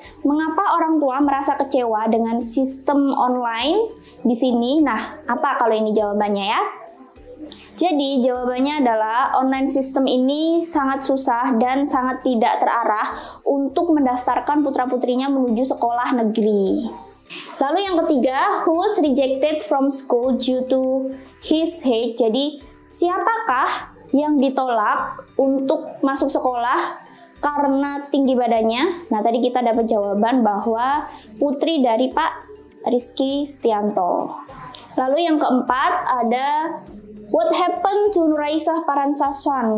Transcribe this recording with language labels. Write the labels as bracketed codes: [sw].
[id] Mengapa orang tua merasa kecewa dengan sistem online di sini? Nah, apa kalau ini jawabannya ya? Jadi, jawabannya adalah online system ini sangat susah dan sangat tidak terarah untuk mendaftarkan putra-putrinya menuju sekolah negeri. Lalu yang ketiga, [en] who was rejected from school due to his height? [id] Jadi, siapakah yang ditolak untuk masuk sekolah karena tinggi badannya? Nah, tadi kita dapat jawaban bahwa putri dari Pak Rizky Stianto. Lalu yang keempat ada [en] what happened to [id] Nuraisah Parasansan?